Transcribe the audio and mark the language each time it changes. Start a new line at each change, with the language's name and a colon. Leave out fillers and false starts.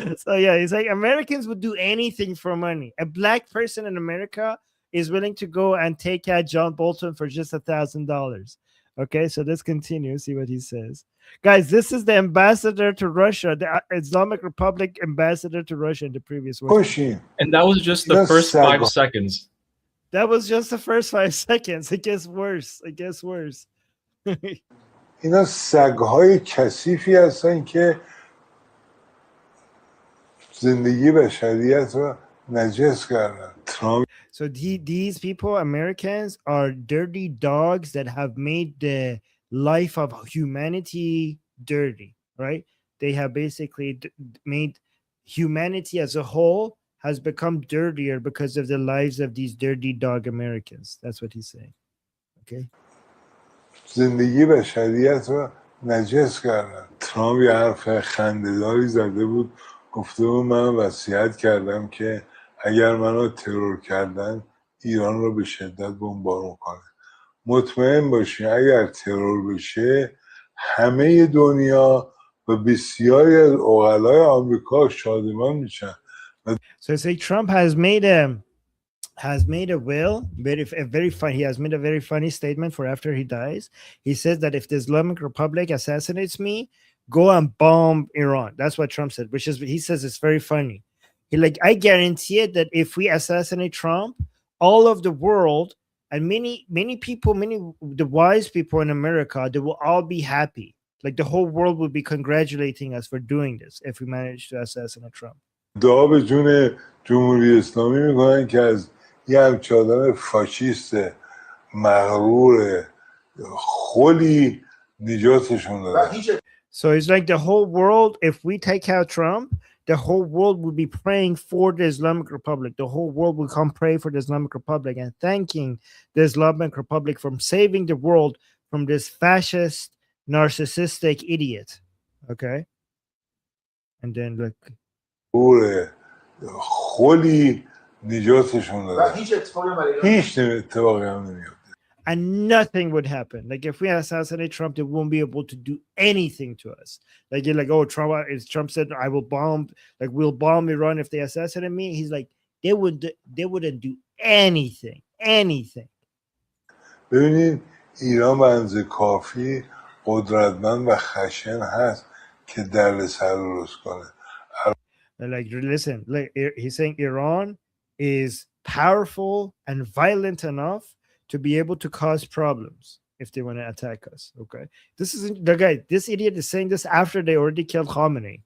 English: So yeah, he's like Americans would do anything for money. A black person in America is willing to go and take out John Bolton for just $1,000. Okay, so let's continue. See what he says. Guys, this is the ambassador to Russia, the Islamic Republic ambassador to Russia in the previous war.
Persian: کشیم.
English: And that was just the That's first sad. 5 seconds. That was just the first 5 seconds. It gets worse. It gets worse.
Persian: اینا سگ‌های کثیفی هستن که زندگی بشریت رو نجس کردن. ترامپ
English: So these people, Americans, are dirty dogs that have made the life of humanity dirty, right? They have basically made humanity as a whole has become dirtier because of the lives of these dirty dog Americans. That's what he's saying. Okay.
Persian: زندگی بشریت رو نجس کردن. ترامپ یه حرف خنده‌داری زده بود، گفته بود من وصیت کردم که اگر منو ترور کردن ایران رو به شدت بمبارون کنه. مطمئن باشین اگر ترور بشه همه دنیا و بسیاری از عقلای آمریکا شادمان میشن.
English: So say Trump has made a will, he has made a very funny statement for after he dies. He says that if the Islamic Republic assassinates me, go and bomb Iran. That's what Trump said, which is he says it's very funny. He like, I guarantee it that if we assassinate Trump, all of the world and many people, the wise people in America, they will all be happy. Like the whole world will be congratulating us for doing this if we manage to assassinate Trump.
Persian: دعا به جون جمهوری اسلامی میکنن که از یه همچه آدم فاشیست مغرور خلی نجاتشون دادن.
English: So it's like the whole world, if we take out Trump, the whole world will be praying for the Islamic Republic. The whole world will come pray for the Islamic Republic and thanking the Islamic Republic from saving the world from this fascist, narcissistic idiot. Okay? And then look.
Persian: خلی نجاتشون دادن. هیچ اتفاقی هم نمیاد.
English: And nothing would happen. Like if we assassinate Trump, they won't be able to do anything to us. Like you're like, oh, Trump said I will bomb, like we'll bomb Iran if they assassinate me. He's like, they wouldn't do anything.
Persian: ببینید ایران به اندازه کافی قدرتمند و خشن هست که دردسر درست کنه.
English: Like listen, like he's saying Iran is powerful and violent enough to be able to cause problems if they want to attack us. Okay, this is the guy. This idiot is saying this after they already killed Khamenei.